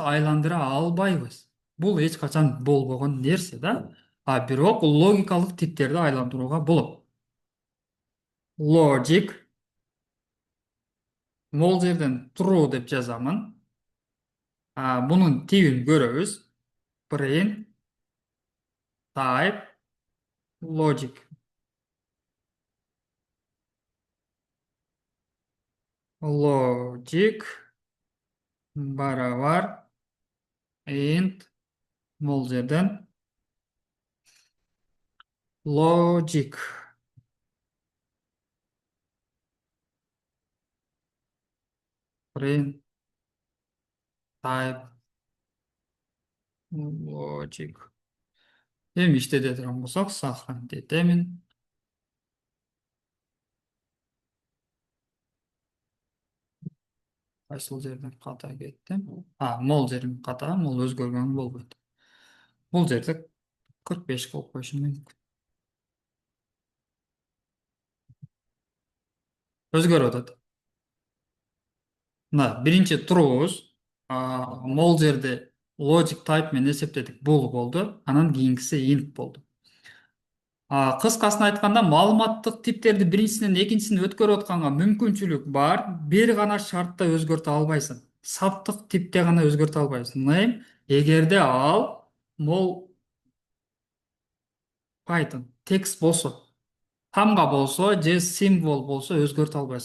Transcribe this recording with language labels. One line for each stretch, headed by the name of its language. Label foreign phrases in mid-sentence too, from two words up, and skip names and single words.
Kyrgyz: Айландыра албайбыз. Бул эч качан болбогон нерсе да. Бирок логикалык типтерди айландырууга болот. Logic, могул жерден true деп жазамын. Бунун тибин көрөбүз.
English: Print type logic.
Kyrgyz: Logic барабар int, могул жерден logic.
English: Print type logic.
Kyrgyz: Эми иштете турган болсок, сохранить этемин. Кайсыл жерден ката кеттим? Могул жерим ката, могул өзгөргөн болбойт. Бул жерде 45 кылып коюшум мүмкүн. Өзгөрүп атат. Биринчи true'буз. Могул жерде
English: logic type
Kyrgyz: менен эсептедик. Бул болду. Анан кийинкиси int болду. Кыскасын айтканда, маалыматтык типтерди биринчисинен экинчисине өткөрүп атканга мүмкүнчүлүк бар. Бир гана шартта өзгөртө албайсың. Саптык типте гана өзгөртө албайсың. Name, эгерде ал мол Python текст болсо, тамга болсо же символ болсо өзгөртө албайсыз.